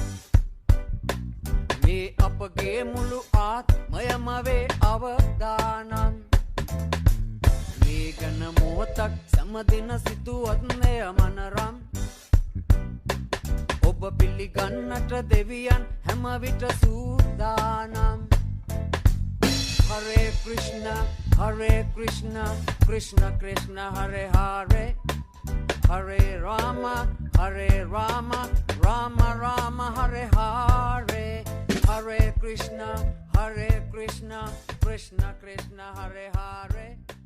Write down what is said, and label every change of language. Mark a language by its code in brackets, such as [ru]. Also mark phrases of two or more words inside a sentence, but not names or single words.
[si] මේ අපගේ මුළු ආත්මයම වේ අවදානම් මේ ගැන මොහොතක් සෑමදින සිතුවත් එය මනරම් ඔබ පිළිගන්නට දෙවියන් හැම විට සූදානම් [sa] हरे कृष्ण कृष्ण कृष्ण हरे हरे हरे राम राम राम हरे हरे हरे कृष्ण कृष्ण कृष्ण हरे हरे